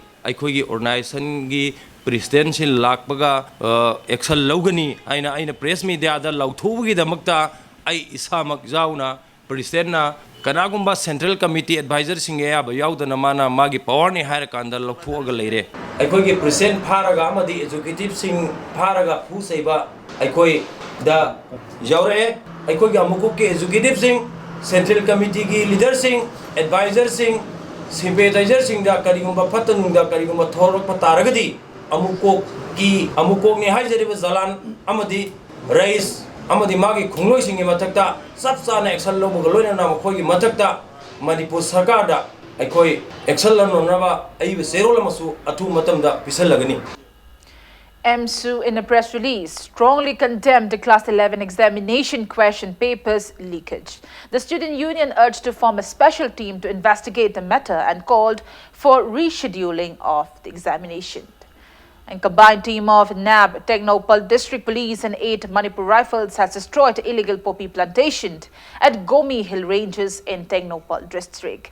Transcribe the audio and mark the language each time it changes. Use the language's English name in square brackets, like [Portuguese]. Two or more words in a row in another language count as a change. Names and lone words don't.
[Manipuri] aikogi organization gi president sin lakbaga action logani aina [English] press media [Manipuri] da lauthugi damakta ai isamak jauna president na kanagumba [English] central committee advisor [Manipuri] singe aba yaudana mana magi power ni hair kanda lauthuga leire aikogi president pharaga amadi executive sing pharaga hu seiba aikoi da yaure aikogi amuku ke executive sing [English] central committee [Manipuri] ki leader sing advisor sing sympathizer sing da karigumba phatanung da karigumba thorok pataragadi amukok ni haijariba zalan amadi rais amadi magi khungloi singi mathakta sapsana action lobuga loina na mkhoi gi mathakta Manipur sarkar da ꯑꯩꯈꯣꯏ ꯑꯦꯛꯁꯟ ꯂꯧꯅꯅꯕ ꯑꯏꯕ ꯆꯦꯔꯣꯜ ꯑꯃꯁꯨ ꯑꯊꯨꯕ ꯃꯇꯝꯗ ꯄꯤꯁꯜꯂꯒꯅꯤ. [English] MSU, in a press release, strongly condemned the Class 11 examination question papers leakage. The student union urged to form a special team to investigate the matter and called for rescheduling of the examination. A combined team of NAB, Technopal District Police and 8 Manipur Rifles has destroyed illegal poppy plantation at Gomi Hill Ranges in Technopal District.